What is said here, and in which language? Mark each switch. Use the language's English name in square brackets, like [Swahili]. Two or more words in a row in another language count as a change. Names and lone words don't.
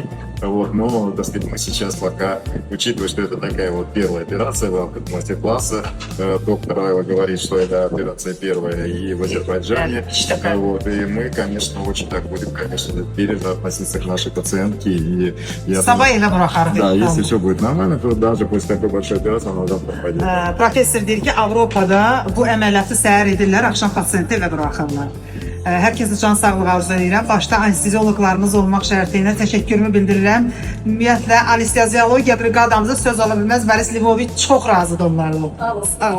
[Russian] Вот, но, так сказать, мы сейчас пока, учитывая, что это такая вот первая операция в рамках мастер-класса, доктор Айла говорит, что это операция первая и в Азербайджане. Вот, и мы, конечно, очень так будем, конечно, бережно относиться к нашей пациентке. И я да, если все будет nормально, то даже после такой большой операции она завтра пойдет. [Azerbaijani] Professor deyir ki, Avropada bu əməliyyatı səhər edirlər, axşam pasiyenti evə buraxırlar. Hər kəsə can sağlığı arzu edirəm. Başda anestezioloqlarımız olmaq şərti ilə təşəkkürümü bildirirəm. Ümumiyyətlə, anesteziologiya briqadamıza söz ala bilməz. Varis Livoviç çox razıdır onlarla.